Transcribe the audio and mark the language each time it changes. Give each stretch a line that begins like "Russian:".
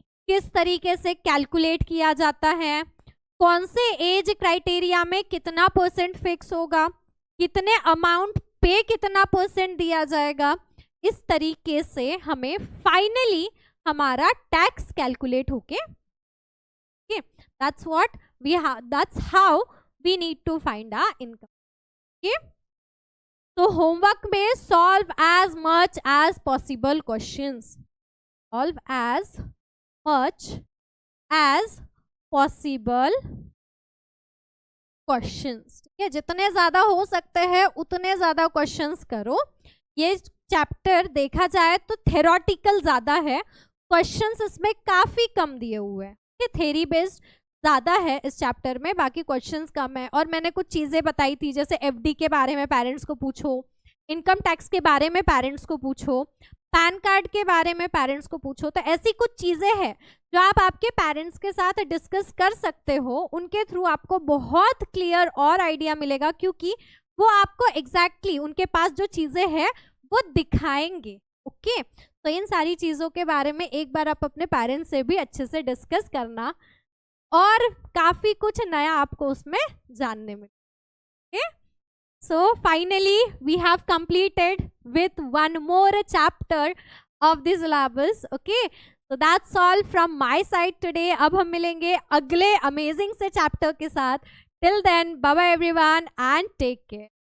Hindi: किस तरीके से कैलकुलेट किया जाता है, कौन से एज क्राइटेरिया में कितना % फिक्स होगा, कितने अमाउंट पे कितना % दिया जाएगा, इस तरीके से हमें फाइनली हमारा टैक्स कैलकुलेट होके,
English: okay, that's how we need to find our income, okay।
Hindi: तो होमवर्क में solve
English: as much as possible questions, solve as much as possible questions.
Hindi: ठीक है, जितने ज्यादा हो सकते हैं उतने ज्यादा क्वेश्चंस करो. ये चैप्टर देखा जाए तो थेरोटिकल ज्यादा है, क्वेश्चंस इसमें काफी कम दिए हुए हैं. ये थ्योरी बेस्ड ज्यादा है इस चैप्टर में, बाकी क्वेश्चंस कम है. और मैंने कुछ चीजें बताई थी, जैसे एफडी के बारे में पेरेंट्स को पूछो, इनकम टैक्स के बारे में पेरेंट्स को पूछो, पैन कार्ड के बारे में पेरेंट्स को पूछो. तो ऐसी कुछ चीजें हैं जो आप आपके पेरेंट्स के साथ डिस्कस कर सकते हो. उनके थ्रू आपको बहुत क्लियर और आइडिया मिलेगा, क्योंकि वो आपको एग्जैक्टली उनके पास जो चीजें हैं वो दिखाएंगे. ओके, तो इन सारी चीजों के बारे में एक बार आप अपने पेरेंट्स से भी अच्छे से डिस्कस करना, और काफी कुछ नया आपको उसमें जानने मिलेगा.
English: Okay, so finally we have completed with one more chapter of the syllabus. Okay, so that's all from my side today.
Hindi: अब हम मिलेंगे अगले amazing से chapter के साथ.
English: Till then, bye bye everyone and take care.